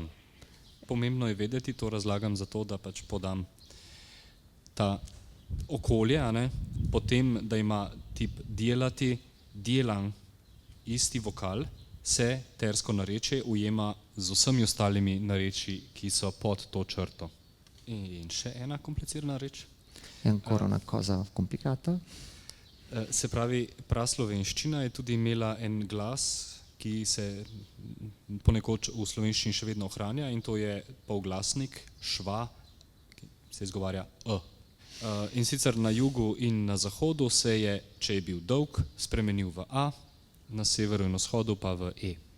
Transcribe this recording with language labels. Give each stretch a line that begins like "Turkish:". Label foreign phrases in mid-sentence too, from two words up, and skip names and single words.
Slovenian: Pomembno je vedeti, to razlagam zato, da pač podam ta okolje, potem, da ima tip djelati, djelan, isti vokal, se tersko narečje ujema z vsemi ostalimi narečji, ki so pod to črto. In še ena komplicirana reč.
Italian: È ancora una cosa complicata.
Slovenian: Se pravi, praslovenščina je tudi imela en glas, ki se ponekod v slovenščini še vedno ohranja, in to je polglasnik, šva, ki se izgovarja In sicer na jugu in na zahodu se je, če je bil dolg, spremenil v a, na severu in vzhodu pa v e.